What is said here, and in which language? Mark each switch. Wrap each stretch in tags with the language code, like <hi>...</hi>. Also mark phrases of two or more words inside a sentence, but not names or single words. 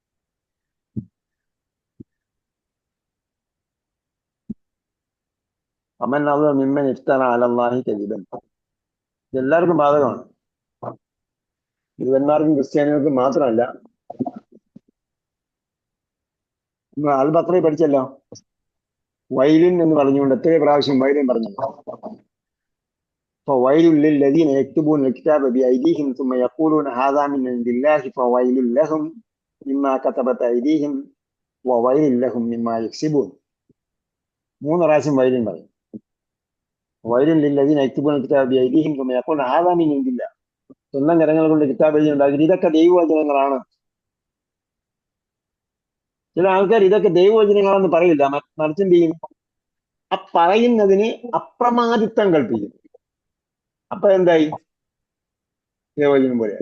<ar>ومن أظلم ممن افترى على الله كذبا.</ar> <ml>എല്ലാവർക്കും ബാധകമാണ്. യുവന്മാർക്കും ക്രിസ്ത്യാനികൾക്കും മാത്രമല്ല. അൽ ബഖറയിൽ പഠിച്ചല്ലോ, വൈലിൻ എന്ന് പറഞ്ഞുകൊണ്ട് എത്ര പ്രാവശ്യം വൈലിൻ പറഞ്ഞു.</ml> <ar>فويل للذين يكتبون الكتاب بأيديهم ثم يقولون هذا من عند الله فويل لهم مما كتبت أيديهم وويل لهم مما يكسبون.</ar> <ml>3 പ്രാവശ്യം വൈലിൻ പറയും.</ml> <ar>ويل للذين يكتبون الكتاب بأيديهم ثم يقولون هذا من عند الله.</ar> <ml>സ്വന്തം കരങ്ങൾ കൊണ്ട് കിതാബ് എഴുതി ഉണ്ടാക്കി. ഇതൊക്കെ ദൈവവചനങ്ങളാണ്. ചില ആൾക്കാർ ഇതൊക്കെ ദൈവവചനങ്ങളെന്ന് പറയില്ല, മറിച്ച് എന്ത് ചെയ്യും, ആ പറയുന്നതിന് അപ്രമാദിത്വം കൽപ്പിക്കും. അപ്പൊ എന്തായി, ദൈവവചനം പോലെയായി.</ml>